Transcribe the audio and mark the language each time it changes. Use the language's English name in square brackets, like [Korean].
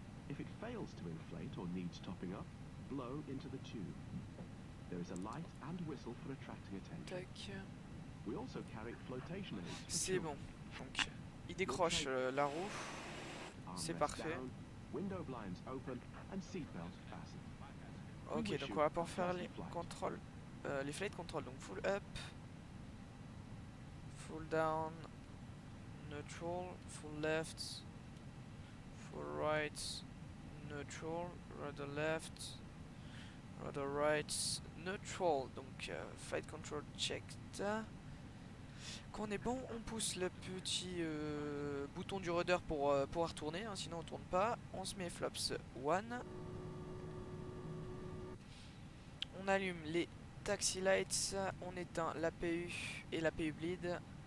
[English] If it fails to inflate or needs topping up, blow into the tube. There is a light and whistle for attracting attention. Tac. We also carry flotation aids. [French] C'est bon. Donc il décroche la roue. C'est parfait. [English] Window blinds open and seatbelt fastened. [French] Ok, donc on va pouvoir faire les contrôles, les flight control. Donc full up, full down, neutral, full left, full right, neutral, rudder left, rudder right, neutral. Donc flight control checked. Quand on est bon, on pousse le petit bouton du rudder pour pouvoir tourner, hein, sinon on tourne pas. On se met flaps 1. On allume les taxi lights, on éteint l'APU et l'APU bleed.